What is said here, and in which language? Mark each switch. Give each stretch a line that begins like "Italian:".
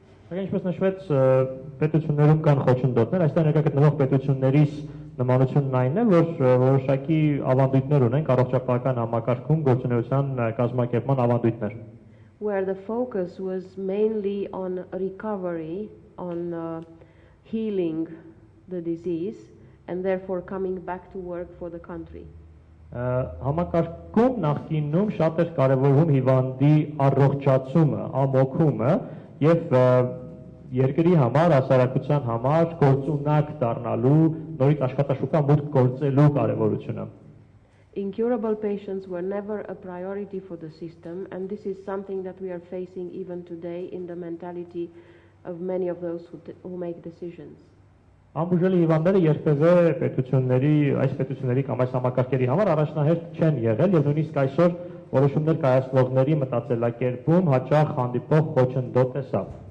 Armenian: Ինչպես նշվեց, պետություններում կան խոչընդոտներ, այստեղ ներկա գտնվող պետություններից նմանությունն այն է, որ որոշակի ավանդույթներ ունենք առողջապահական համակարգում գործունեության կազմակերպման ավանդույթներ։
English: Where the focus was mainly on recovery, on healing the disease, and therefore coming back to work for the country.
Armenian: Համակարգում նախկինում շատ էր կարևորվում հիվանդի առողջացումը, ամոքումը եւ երկրի համար, հասարակության համար գործունակ դառնալու, նորից աշխատաշուկա մուտք գործելու կարևորությունը։
English: Incurable patients were never a priority for the system, and this is something that we are facing even today in the mentality of many of those who make decisions.
Armenian: Անբուժելի հիվանդները երբևէ այս պետությունների կամ այս համակարգերի համար առաջնահերթ չեն եղել եւ նույնիսկ այսօր որոշումներ կայացնողների մտածելակերպում հաճախ հանդիպող խոչընդոտ է սա։